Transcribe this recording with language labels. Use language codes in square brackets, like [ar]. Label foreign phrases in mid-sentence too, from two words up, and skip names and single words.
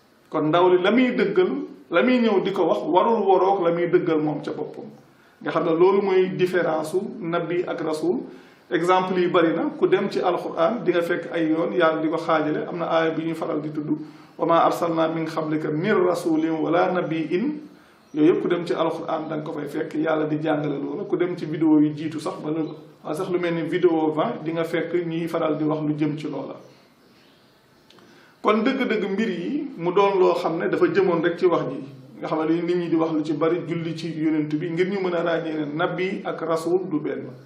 [wo] Kon ndaw li la muy dëggal, la muy ñëw di ko wax warul waroog la muy dëggal moom ca boppam. Nga xam ne loolu mooy différence su nabi ak rasul. Exemple yi bari na, ku dem ci Alxuraan di nga fekk ay yoon Yàlla di ko xaajale. Am na aaya bi ñuy faral di tudd, [ar] "وما أرسلنا من قبلك من رسول ولا نبي." [wo] Yooyu yëpp ku dem ci Alxuraan da nga ko fay fekk Yàlla di jàngale loola. Ku dem ci vidéo yu jiitu sax, ba lu, sax lu mel ni vidéo vingt, di nga fekk ñuy faral di wax lu jëm ci loola. Kon dëgg-dëgg mbir yi mu doon loo xam ne dafa jëmoon rek ci wax ji, nga xam ne nit ñi di wax lu ci bari julli ci yonent bi ngir ñu mën a ràññee ne nabi ak rasul du benn.